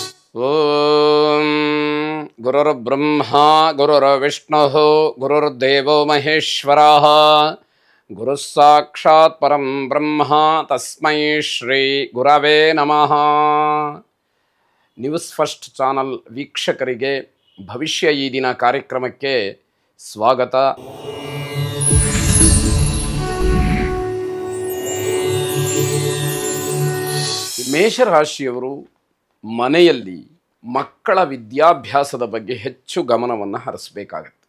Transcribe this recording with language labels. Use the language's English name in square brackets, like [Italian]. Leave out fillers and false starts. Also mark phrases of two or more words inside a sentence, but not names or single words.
[Sanskrit] ಓಂ ಗುರುರ್ಬ್ರಹ್ಮ ಗುರುರ್ವಿಷ್ಣುಃ ಗುರುರ್ದೇವೋ ಮಹೇಶ್ವರಃ ಗುರುಃ ಸಾಕ್ಷಾತ್ ಪರಂ ಬ್ರಹ್ಮ ತಸ್ಮೈ ಶ್ರೀ ಗುರವೇ ನಮಃ. [Kannada] ನ್ಯೂಸ್ ಫಸ್ಟ್ ಚಾನಲ್ ವೀಕ್ಷಕರಿಗೆ ಭವಿಷ್ಯ ಈ ದಿನ ಕಾರ್ಯಕ್ರಮಕ್ಕೆ ಸ್ವಾಗತ. ಮೇಷರಾಶಿಯವರು ಮನೆಯಲ್ಲಿ ಮಕ್ಕಳ ವಿದ್ಯಾಭ್ಯಾಸದ ಬಗ್ಗೆ ಹೆಚ್ಚು ಗಮನವನ್ನು ಹರಿಸಬೇಕಾಗತ್ತೆ.